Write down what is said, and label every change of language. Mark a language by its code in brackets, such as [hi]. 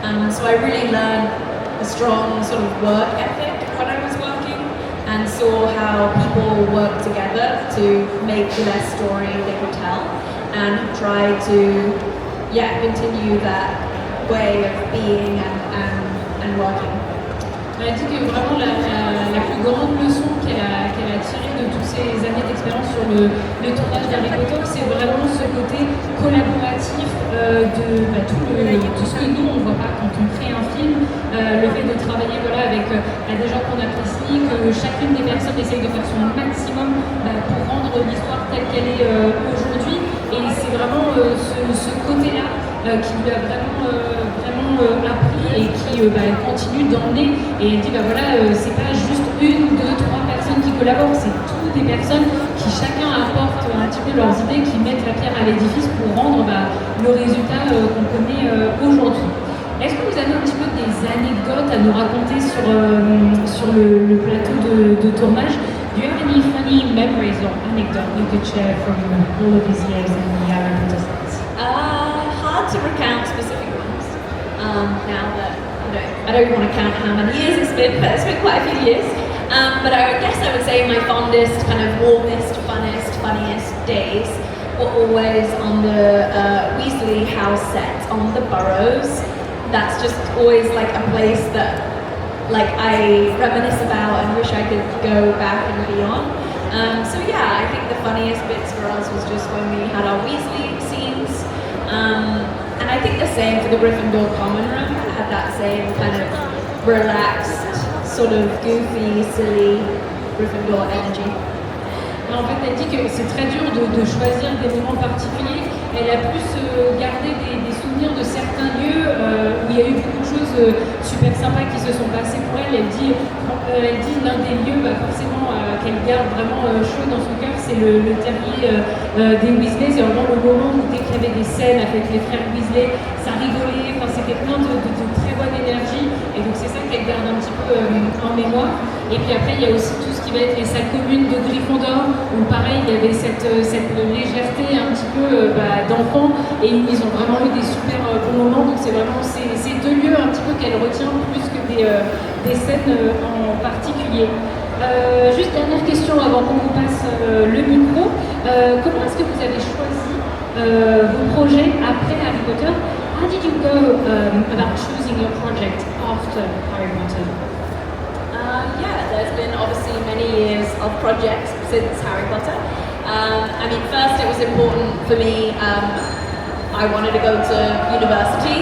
[en] So I really learned a strong sort of work ethic when I was working and saw how people work together to make the best story they could tell and try to continue that way of being and working. [fr] Elle dit que vraiment la plus grande leçon qu'elle a tirée de toutes ces années d'expérience sur le tournage d'Harry Potter, c'est vraiment ce côté collaboratif de tout ce que nous on ne voit pas quand on crée un film, le fait de travailler avec des gens qu'on apprécie, que chacune des personnes essaye de faire son maximum pour rendre l'histoire telle qu'elle est aujourd'hui, et c'est vraiment ce côté-là qui lui a vraiment appris et qui continue d'emmener. Et elle dit c'est pas juste une, deux, trois personnes qui collaborent, c'est toutes des personnes qui chacun apporte un petit peu leurs idées, qui mettent la pierre à l'édifice pour rendre le résultat qu'on connaît aujourd'hui. Est-ce que vous avez un petit peu des anecdotes à nous raconter sur le plateau de tournage? [en] Do you have any funny memories or anecdotes you could share from all of these years in the Harry Potter sets? Hard to recount specific ones. Now that I don't want to count how many years it's been, but it's been quite a few years. But I guess I would say my fondest, kind of warmest, funnest, funniest days were always on the Weasley house set on the Burrows. That's just always like a place that I reminisce about and wish I could go back and be on. So yeah, I think the funniest bits for us was just when we had our Weasley scenes. And I think the same for the Gryffindor common room. It had that same kind of relaxed, sort of goofy, silly Gryffindor energy. [fr] En fait, elle dit que c'est très dur de choisir des moments particuliers. Elle a plus gardé des souvenirs de certains lieux où il y a eu beaucoup de choses super sympas qui se sont passées pour elle. Elle dit l'un des lieux forcément qu'elle garde vraiment chaud dans son cœur, c'est le terrier des Weasley. C'est vraiment le moment où dès qu'il y avait des scènes avec les frères Weasley, ça rigolait, c'était plein de très bonne énergie. Et donc c'est ça qu'elle garde un petit peu en mémoire. Et puis après, il y a aussi tout ce qui va être les salles communes de Gryffondor, où pareil, il y avait cette légèreté un petit peu d'enfants, et ils ont vraiment eu des super bons moments. Donc c'est vraiment ces deux lieux un petit peu qu'elle retient plus que des des scènes en particulier. Juste dernière question avant qu'on vous passe le micro. Comment est-ce que vous avez choisi vos projets après Harry Potter? [en] How did you go about choosing your project after Harry Potter? Yeah, there's been obviously many years of projects since Harry Potter. I mean, first it was important for me, I wanted to go to university.